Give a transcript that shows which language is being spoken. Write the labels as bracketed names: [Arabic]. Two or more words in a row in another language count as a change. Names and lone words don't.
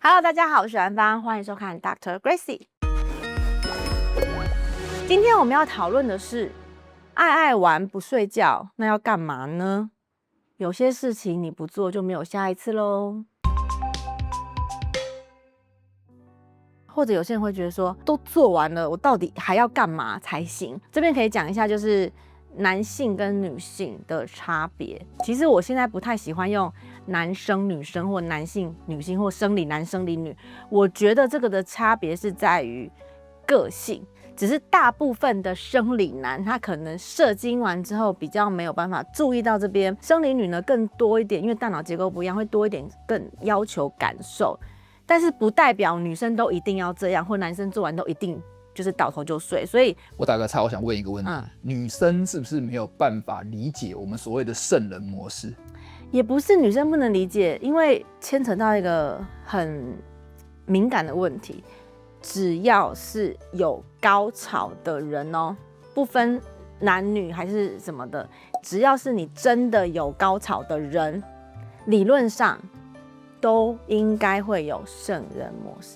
[Chinese] Hello， 大家好，我是阮芳，歡迎收看 Dr. Gracie。今天我們要討論的是，愛玩不睡覺，那要幹嘛呢？有些事情你不做就沒有下一次嘍。或者有些人會覺得說，都做完了，我到底還要幹嘛才行？這邊可以講一下，就是男性跟女性的差別。其實我現在不太喜歡用男生女生或男性女性或生理男生理女，我覺得這個的差別是在於個性。只是大部分的生理男他可能射精完之後比較沒有辦法注意到這邊，生理女呢更多一點，因為大腦結構不一樣，會多一點更要求感受。但是不代表女生都一定要這樣，或男生做完都一定就是倒頭就睡。所以我打個岔，我想問一個問題，女生是不是没有辦法理解我們所謂的聖人模式？也不是女生不能理解，因為牽扯到一個很敏感的問題。只要是有高潮的人哦，不分男女還是什麼的，只要是你真的有高潮的人，理論上都應該會有聖人模式。